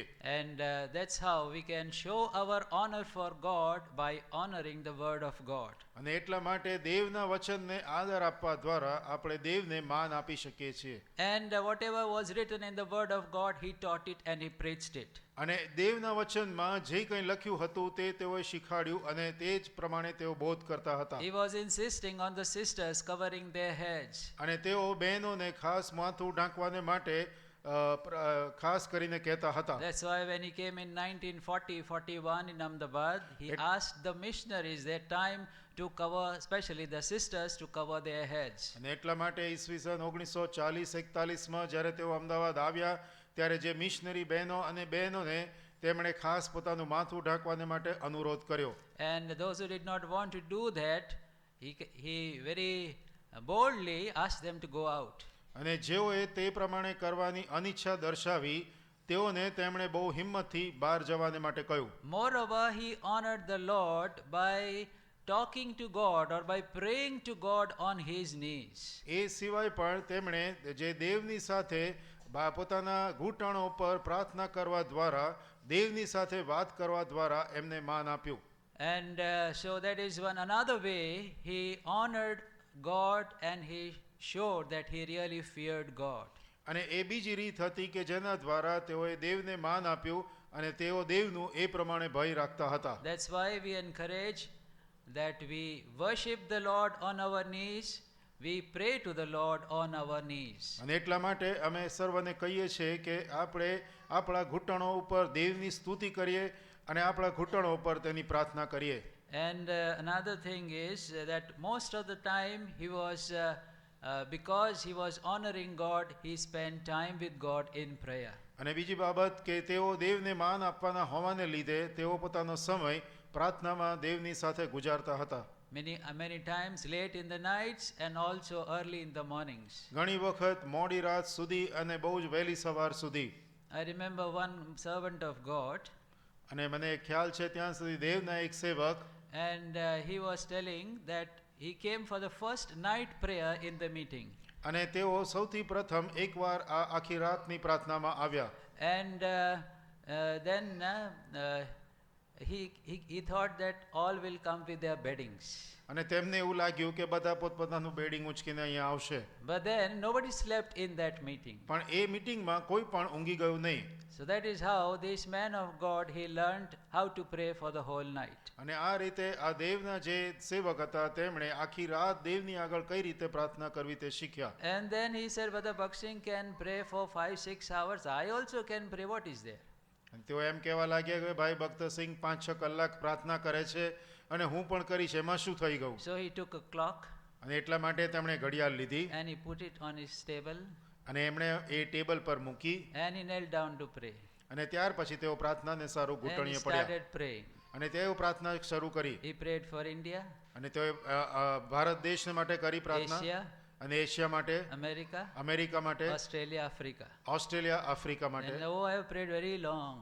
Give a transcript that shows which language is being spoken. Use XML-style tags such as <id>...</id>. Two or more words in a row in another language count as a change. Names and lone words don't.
<en>And that's how we can show our honor for God by honoring the word of God.</en> <gu>અને એટલા માટે દેવના વચનને આદર આપવા દ્વારા આપણે દેવને માન આપી શકીએ છીએ.</gu> <en>And whatever was written in the word of God, he taught it and he preached it.</en> <gu>અને દેવના વચનમાં જે કંઈ લખ્યું હતું તે તેઓએ શીખવાડ્યું અને તે જ પ્રમાણે તેઓ બોધ કરતા હતા.</gu> <en>He was insisting on the sisters covering their heads.</en> <gu>અને તેઓ બહેનોને ખાસ માથું ઢાંકવાને માટે ખાસ કરીને કહેતા હતા.</gu> <en>That's why when he came in 1940-41 in Ahmedabad, he asked the missionaries their time to cover, especially the sisters, to cover their heads.</en> <gu>અને એટલા માટે ઈસવીસન 1940-41માં જ્યારે તેઓ અમદાવાદ આવ્યા ત્યારે જે મિશનરી બહેનો અને બહેનોને તેમણે ખાસ પોતાનું માથું ઢાંકવાને માટે અનુરોધ કર્યો.</gu> <en>And those who did not want to do that, he very boldly asked them to go out.</en> <gu>અને જેઓએ તે પ્રમાણે કરવાની અનિચ્છા દર્શાવી તેઓને તેમણે બહુ હિંમતથી બહાર જવાને માટે કહ્યું.</gu> <en>Moreover, he honored the Lord by talking to God or by praying to God on his knees.</en> <gu>એ સિવાય પણ તેમણે જે દેવની સાથે પોતાના ઘૂંટણો પર પ્રાર્થના કરવા દ્વારા દેવની સાથે વાત કરવા દ્વારા એમને માન આપ્યું.</gu> <en>And so that is another way he honored God and he showed that he really feared God.</en> <gu>અને એ બીજી રીત હતી કે જેના દ્વારા તેઓએ દેવને માન આપ્યું અને તેઓ દેવનું એ પ્રમાણે ભય રાખતા હતા.</gu> <en>That's why we encourage that we worship the Lord on our knees. We pray to the Lord on our knees.</en> <gu>અને એટલા માટે અમે સર્વને કહીએ છીએ કે આપણે આપણા ઘૂંટણો ઉપર દેવની સ્તુતિ કરીએ અને આપણા ઘૂંટણો ઉપર તેની પ્રાર્થના કરીએ.</gu> <en>And another thing is that most of the time he was because he was honoring God, he spent time with God in prayer.</en> <gu>અને બીજી બાબત કે તેઓ દેવને માન આપવાના હોવાને લીધે તેઓ પોતાનો સમય પ્રાર્થનામાં દેવની સાથે ગુજારતા હતા.</gu> <en>Many times late in the nights and also early in the mornings.</en> <gu>ઘણી વખત મોડી રાત સુધી અને બહુ જ વહેલી સવાર સુધી.</gu> <en>I remember one servant of God.</en> <gu>અને મને ખ્યાલ છે ત્યાં સુધી દેવના એક સેવક.</gu> <en>And he was telling that he came for the first night prayer in the meeting.</en> <gu>અને તેઓ સૌથી પ્રથમ એકવાર આ આખી રાતની પ્રાર્થનામાં આવ્યા.</gu> <en>And then he thought that all will come with their beddings.</en> <gu>અને તેમને એવું લાગ્યું કે બધા પોતપોતાનું બેડિંગ ઉંચકીને અહીંયા આવશે.</gu> <en>But then nobody slept in that meeting.</en> <gu>પણ એ મીટિંગમાં કોઈ પણ ઊંઘી ગયું નહીં.</gu> <en>So that is how this man of God, he learned how to pray for the whole night.</en> <gu>અને આ રીતે આ દેવના જે સેવક હતા તેમણે આખી રાત દેવની આગળ કઈ રીતે પ્રાર્થના કરવી તે શીખ્યા.</gu> <en>And then he said, Brother Baksing can pray for 5-6 hours. I also can pray. What is there?</en> <gu>અને તેઓ એમ કહેવા લાગ્યા કે ભાઈ ભક્તસિંહ 5-6 કલાક પ્રાર્થના કરે છે અને હું પણ કરીશ, એમાં શું થઈ ગયું?</gu> <en>So he took a clock</en> <gu>અને એટલા માટે તેમણે ઘડિયાળ લીધી</gu> <en>and he put it on his table</en> <gu>અને એમણે એ ટેબલ પર મૂકી</gu> <en>and he knelt down to pray.</en> <gu>અને ત્યાર પછી તેઓ પ્રાર્થનાને સારું</gu> <en>And he</en> <gu>ઘૂંટણીએ પડ્યા</gu> <en>started praying.</en> <gu>અને તેઓ પ્રાર્થના શરૂ કરી.</gu> <en>He prayed for India,</en> <gu>અને તેઓ ભારત દેશને માટે કરી પ્રાર્થના</gu> <en>Asia,</en> <gu>અને એશિયા માટે,</gu> <en>America,</en> <gu>અમેરિકા માટે,</gu> <en>Australia, Africa.</en> <gu>ઓસ્ટ્રેલિયા, આફ્રિકા માટે.</gu> <en>And I have prayed very long.</en>